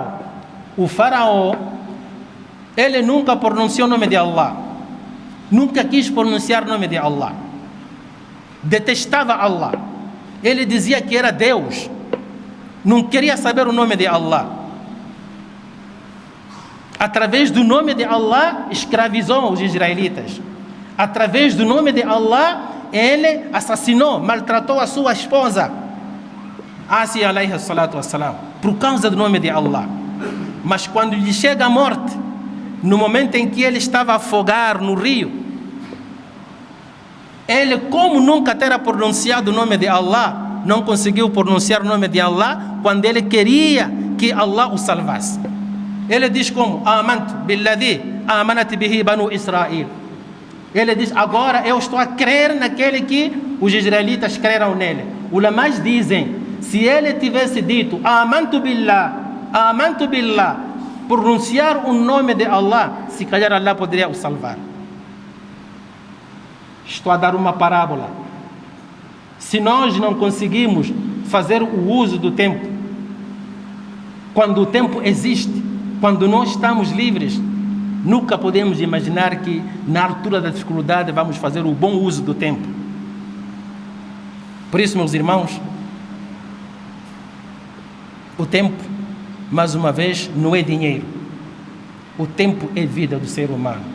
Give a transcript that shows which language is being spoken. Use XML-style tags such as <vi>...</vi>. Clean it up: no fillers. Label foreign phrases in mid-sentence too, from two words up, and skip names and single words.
<pt>O faraó, ele nunca pronunciou o nome de Allah, nunca quis pronunciar o nome de Allah, detestava Allah, ele dizia que era Deus, não queria saber o nome de Allah. Através do nome de Allah, escravizou os israelitas. Através do nome de Allah, ele assassinou, maltratou a sua esposa, Ásia</pt> <ar>عليه الصلاة والسلام,</ar> <pt>por causa do nome de Allah. Mas quando lhe chega a morte, no momento em que ele estava a afogar no rio, ele, como nunca terá pronunciado o nome de Allah, não conseguiu pronunciar o nome de Allah quando ele queria que Allah o salvasse. Ele diz como:</pt> <ar>آمنت بالذي آمنت به بنو إسرائيل.</ar> <pt>Ele diz: agora eu estou a crer naquele que os israelitas creram nele. Ulamás dizem, se ele tivesse dito</pt> <ar>آمنت بالله,</ar> <pt>pronunciar o nome de Allah, se calhar Allah poderia o salvar. Estou a dar uma parábola. Se nós não conseguimos fazer o uso do tempo, quando o tempo existe, quando nós estamos livres, nunca podemos imaginar que na altura da dificuldade vamos fazer o bom uso do tempo. Por isso, meus irmãos, o tempo, mais uma vez, não é dinheiro. O tempo é vida do ser humano.</pt>